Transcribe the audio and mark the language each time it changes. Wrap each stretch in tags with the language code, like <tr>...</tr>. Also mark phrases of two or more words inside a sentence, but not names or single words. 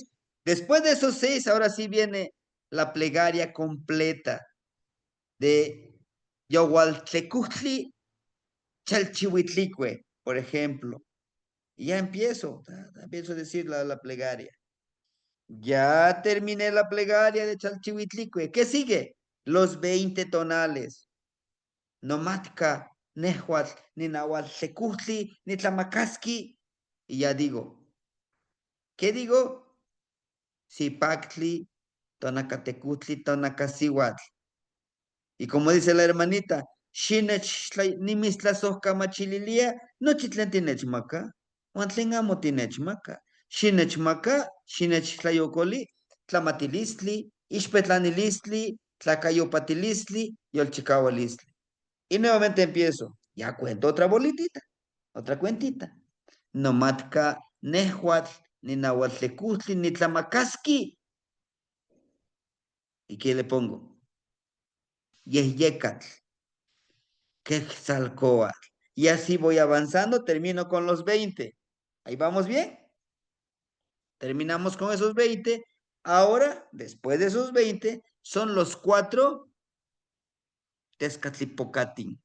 <es>Después de esos 6, ahora sí viene la plegaria completa de Yahualtecutli Chalchihuitlicue, por ejemplo. Y ya empiezo a decir la plegaria. Ya terminé la plegaria de Chalchihuitlicue. ¿Qué sigue? Los 20 tonales.</es> <nah>Nomatka, Nehuatl, ni Nahuatl, ni Tlamacasqui.</nah> <es>Y ya digo, ¿qué digo? Zipactli, Tonacatecutli, Tonacasihuatl. Y como dice la hermanita,</es> <nah>Shinech nimistlazosca machililia, no chitlentinechmaca, Huantlengamo tinechmaca. Shinechmaca, Shinech tlayocoli, tlamatilistli, Ixpetlanilistli, tlacayopatilistli, yolchicawalistli.</nah> <es>Y nuevamente empiezo. Ya cuento otra bolitita, otra cuentita.</es> <nah>Nomatka, Nehuatl, ni Nahuatlecutli, ni Tlamacasqui.</nah> <es>¿Y qué le pongo? Yehyecatl, Quetzalcóatl. Y así voy avanzando, termino con los 20. ¿Ahí vamos bien? Terminamos con esos 20. Ahora, después de esos 20, son los 4 Tezcatlipocatin.</es>